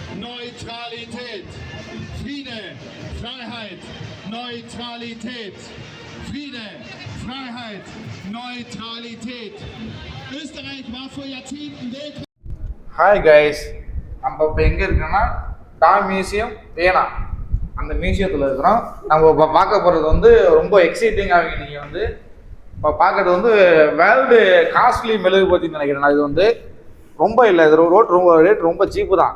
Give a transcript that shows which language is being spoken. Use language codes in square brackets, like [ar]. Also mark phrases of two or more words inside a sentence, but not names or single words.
[de] Neutralität. Friede, Freiheit, Neutralität. Friede, Freiheit, Neutralität. Österreich war vor Jahrzehnten Weltreich. [en] Hi guys, [ta] நம்ம இப்போ எங்கே இருக்கோன்னா [en] toy museum [ta] வேணா அந்த மியூசியத்தில் இருக்கிறோம். நம்ம இப்போ பார்க்க போகிறது வந்து ரொம்ப எக்ஸைட்டிங்காக நீங்கள் வந்து இப்போ பார்க்குறது வந்து [en] world costly [ta] மெழுகுபத்தின்னு நினைக்கிறேன். இது வந்து ரொம்ப இல்லை, இது ரேட் ரொம்ப சீப்பு தான்.